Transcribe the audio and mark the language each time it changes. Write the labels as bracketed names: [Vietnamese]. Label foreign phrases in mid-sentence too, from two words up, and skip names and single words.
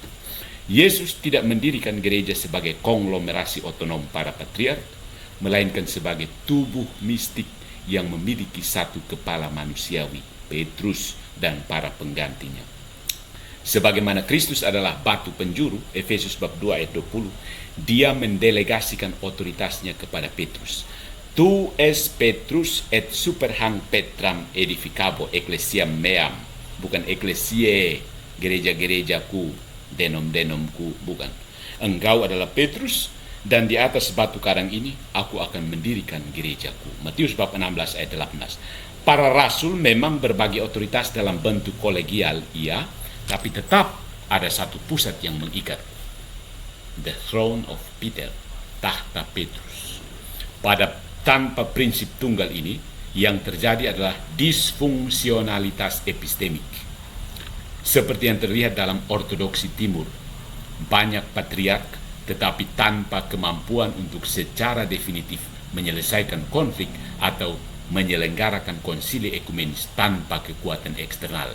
[Indonesian] Yesus tidak mendirikan gereja sebagai konglomerasi otonom para patriark, melainkan sebagai tubuh mistik yang memiliki satu kepala manusiawi, Petrus dan para penggantinya. Sebagaimana Kristus adalah batu penjuru, Efesus bab 2 ayat 20, dia mendelegasikan otoritasnya kepada Petrus. [Latin] Tu es Petrus et super hang Petram edificabo ecclesiam meam, [Indonesian] bukan ecclesiae, gereja-gerejaku, denom-denomku, bukan. Engkau adalah Petrus, dan di atas batu karang ini aku akan mendirikan gerejaku. Matius bab 16 ayat 18. Para rasul memang berbagi otoritas dalam bentuk kolegial, iya, tapi tetap ada satu pusat yang mengikat. [English] The throne of Peter. [Indonesian] tahta Petrus. Tanpa prinsip tunggal ini, yang terjadi adalah disfungsionalitas epistemik. Seperti yang terlihat dalam ortodoksi timur, banyak patriark tetapi tanpa kemampuan untuk secara definitif menyelesaikan konflik atau menyelenggarakan konsili ekumenis tanpa kekuatan eksternal.